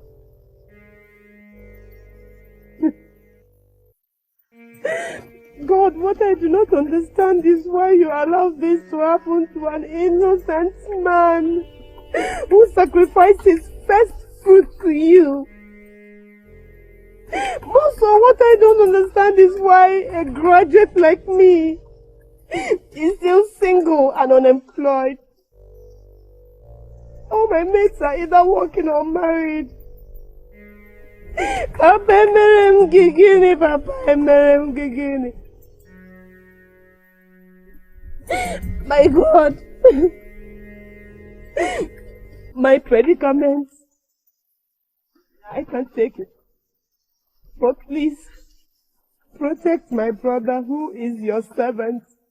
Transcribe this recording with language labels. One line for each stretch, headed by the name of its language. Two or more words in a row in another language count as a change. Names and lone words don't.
English: God, what I do not understand is why you allow this to happen to an innocent man who sacrificed his first fruit to you. Most of what I don't understand is why a graduate like me is still single and unemployed. All my mates are either working or married.
Igbo: Papa, emerem gigini, Papa, emerem gigini.
English: My God, my predicament, I can't take it. But please, protect my brother who is your servant.